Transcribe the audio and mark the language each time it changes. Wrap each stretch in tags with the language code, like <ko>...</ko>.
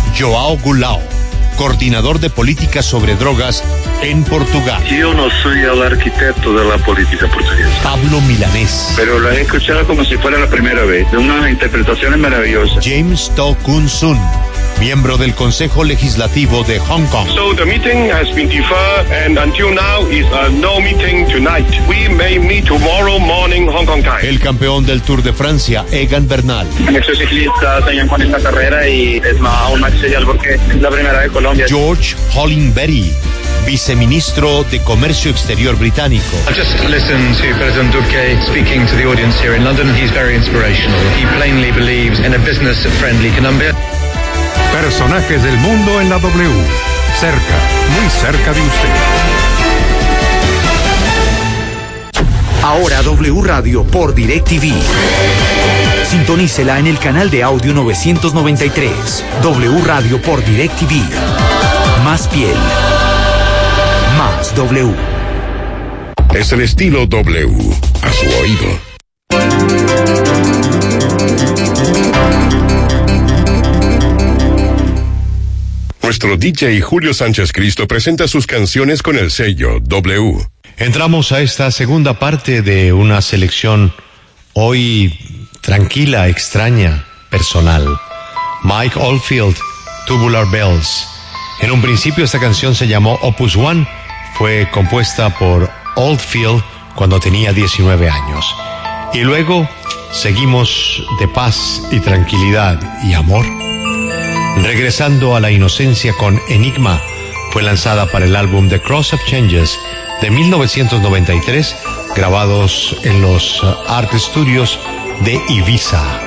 <es>João Goulart, coordinador de políticas sobre drogas en Portugal. Yo no soy el arquitecto de la política portuguesa. Pablo Milanés. Pero lo he escuchado como si fuera la primera vez, de unas interpretaciones maravillosas. James To Kun Sun, miembro del Consejo Legislativo de Hong Kong.</es> <en>So the meeting has been deferred and until now is a no meeting tonight. We may meet tomorrow morning Hong Kong time.</en> <es>El campeón del Tour de Francia, Egan Bernal. Un ex ciclista soñó con esta carrera y es más aún más especial porque es la primera vez en Colombia. George Hollingberry, viceministro de Comercio Exterior británico.</es> <en>I just listened to President Duque speaking to the audience here in London. He's very inspirational. He plainly believes in a business friendly Colombia.</en> <es>Personajes del mundo en la W. Cerca, muy cerca de usted. Ahora W Radio por DirecTV. Sintonícela en el canal de audio 993. W Radio por DirecTV. Más piel. Más W. Es el estilo W. A su oído. Nuestro DJ Julio Sánchez Cristo presenta sus canciones con el sello W. Entramos a esta segunda parte de una selección hoy tranquila, extraña, personal. Mike Oldfield, Tubular Bells. En un principio esta canción se llamó Opus One. Fue compuesta por Oldfield cuando tenía 19 años. Y luego seguimos de paz y tranquilidad y amor. Regresando a la inocencia con Enigma, fue lanzada para el álbum The Cross of Changes de 1993, grabados en los Art Studios de Ibiza.</es>